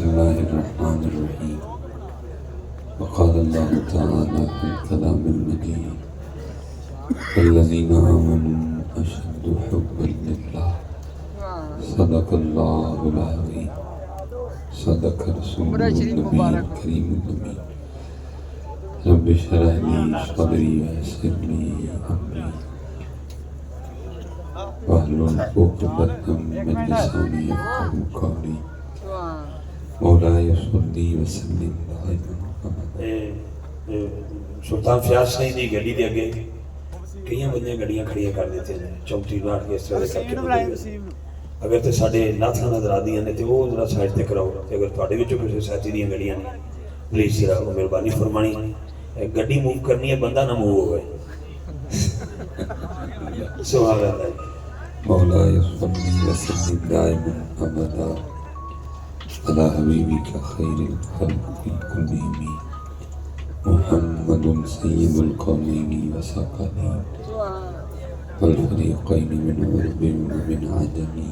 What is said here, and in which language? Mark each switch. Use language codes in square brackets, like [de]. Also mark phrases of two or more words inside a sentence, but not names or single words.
[ar] الله الرحمن الرحيم وقال الله تعالى في الكلام المجيد الذين آمنوا أشد حبا لله صدق الله العظيم صدق رسول النبي الكريم الأمين رب اشرح لي صدري ويسر لي أمري واحلل عقدة من لساني يفقهوا قولي مولاي صل وسلم دائما [pa] سلطان فیاض صاحب دی گڈی دے اگے کئی بندے گڈیاں کھڑیاں کر دیتے ہیں چوٹی لاٹ کے اس طرح کر کے اگر تے ساڈے ناتھاں نظر آدیاں نے تے وہ ذرا سائڈ تے کراؤ تے اگر تواڈے وچوں کسے ساتھی دیاں گڈیاں نے پلیز ذرا مہربانی فرمانی گڈی موو کرنی ہے بندہ نہ موو ہوئے [ar] سبحان اللہ مولاي صل وسلم دائما أبدا على حبيبك خير الخلق كلهم محمد سيد القومين وثقلين والفريقين من عرب ومن عجم